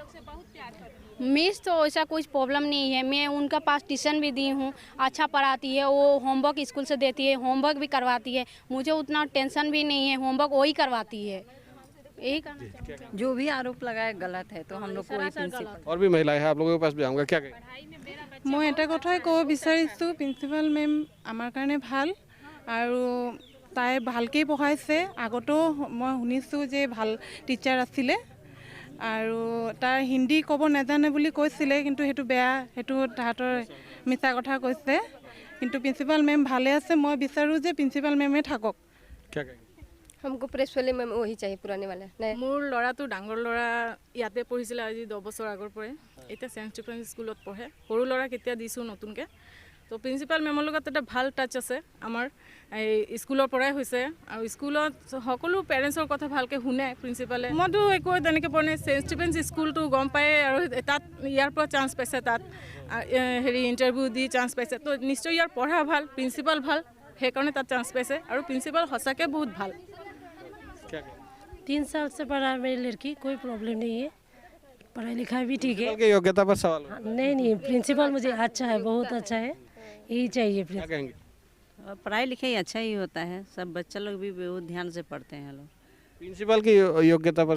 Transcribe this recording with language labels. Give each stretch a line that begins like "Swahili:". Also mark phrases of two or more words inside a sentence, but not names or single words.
Hindi: मिस तो ऐसा कुछ प्रॉब्लम नहीं है, मैं उनका पास ट्यूशन भी दी हूँ, अच्छा पढ़ाती है, वो होमवर्क स्कूल से देती है, होमवर्क भी करवाती है, मुझे उतना टेंशन भी नहीं है, होमवर्क वही करवाती है। यही कारण जो भी आरोप लगाए गलत है, तो हम लोग को प्रिंसिपल। और भी महिलाएं हैं, आप लोगों के पास भी आऊँगा, क्या कहेंगे?
Assamese: मैं এটা কথাই ক'ব বিচাৰিছোঁ,
English: principal ma'am
Assamese: আমাৰ কাৰণে ভাল আৰু তাই ভালকৈ পঢ়াইছে। আগতেও মই শুনিছোঁ যে ভাল টিচাৰ আছিলে আৰু তাৰ হিন্দী ক'ব নাজানে বুলি কৈছিলে, কিন্তু সেইটো বেয়া, সেইটো তাহাঁতৰ মিছা কথা কৈছে। কিন্তু
English: principal ma'am
Assamese: ভালে আছে, মই বিচাৰোঁ যে
English: principal ma'am
Assamese: থাকক।
Hindi: क्या कहेंगे? हमको
English: principal ma'am
Hindi: वही चाहिए पुराने वाला।
Assamese: মোৰ ল'ৰাটো ডাঙৰ ল'ৰা ইয়াতে পঢ়িছিলে আজি 10 বছৰ আগৰ পৰাই, এতিয়া চেণ্ট ষ্টিফেন্স স্কুলত পঢ়ে। সৰু ল'ৰাক এতিয়া দিছোঁ নতুনকৈ। তো
English: principal ma'am
Assamese: লগত এটা ভাল টাচ আছে আমাৰ, এই স্কুলৰ পৰাই হৈছে আৰু স্কুলত সকলো পেৰেণ্টছৰ কথা ভালকৈ শুনে প্ৰিন্সিপালে। মইতো একো তেনেকৈ পোৱা নাই, চেণ্ট ষ্টিফেন্স স্কুলটো গম পায়ে আৰু তাত ইয়াৰ পৰা চান্স পাইছে, তাত ইণ্টাৰভিউ দি চান্স পাইছে, তো নিশ্চয় ইয়াৰ পঢ়া ভাল, প্ৰিন্সিপাল ভাল, সেইকাৰণে তাত চান্স পাইছে আৰু প্ৰিন্সিপাল সঁচাকৈ বহুত ভাল।
Hindi: 3 साल से पढ़ा है मेरी लड़की, कोई प्रॉब्लम नहीं है, पढ़ाई लिखाई भी ठीक है। की योग्यता पर सवाल हो? नहीं प्रिंसिपल मुझे अच्छा है, बहुत अच्छा है, यही चाहिए। क्या कहेंगे? पढ़ाई लिखाई अच्छा ही होता है, सब बच्चा लोग भी बहुत ध्यान से पढ़ते हैं लोग। प्रिंसिपल की योग्यता पर